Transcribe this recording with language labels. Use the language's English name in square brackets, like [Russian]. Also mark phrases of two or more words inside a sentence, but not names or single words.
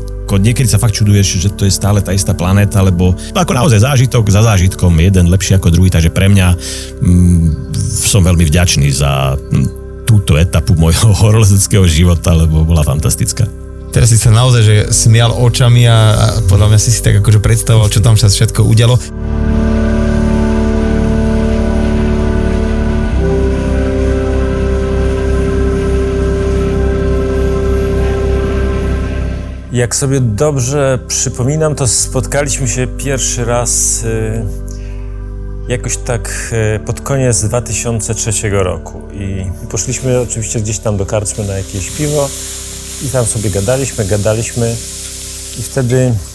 [Slovak] Niekedy sa fakt čuduješ, že to je stále tá istá planéta, lebo ako naozaj zážitok za zážitkom, jeden lepší ako druhý, takže pre mňa som veľmi vďačný za túto etapu môjho horolezeckého života, lebo bola fantastická. Teraz si sa naozaj že smial očami a podľa mňa si tak akože predstavoval, čo tam sa všetko udialo. [Polish] Jak sobie dobrze przypominam, to spotkaliśmy się pierwszy raz jakoś tak pod koniec 2003 roku i poszliśmy oczywiście gdzieś tam do karczmy na jakieś piwo i tam sobie gadaliśmy i wtedy